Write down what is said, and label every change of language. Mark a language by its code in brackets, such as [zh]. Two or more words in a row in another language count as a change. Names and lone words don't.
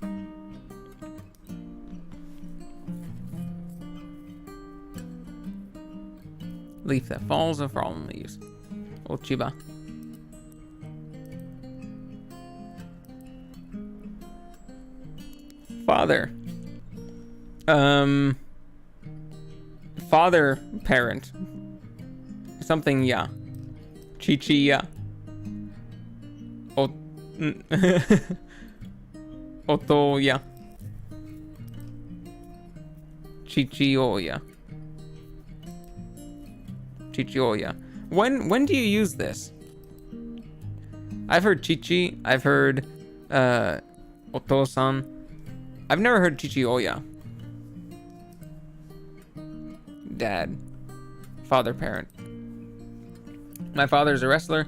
[en] Leaf that falls or fallen leaves. Ochiba. Father. Father parent. [ja] Something ya. Chichi ya. Oto ya. Chichi oya. Chichioya. [en] When do you use this? I've heard chichi. I've heard otosan. I've never heard chichioya. Dad. Father parent. My father's a wrestler.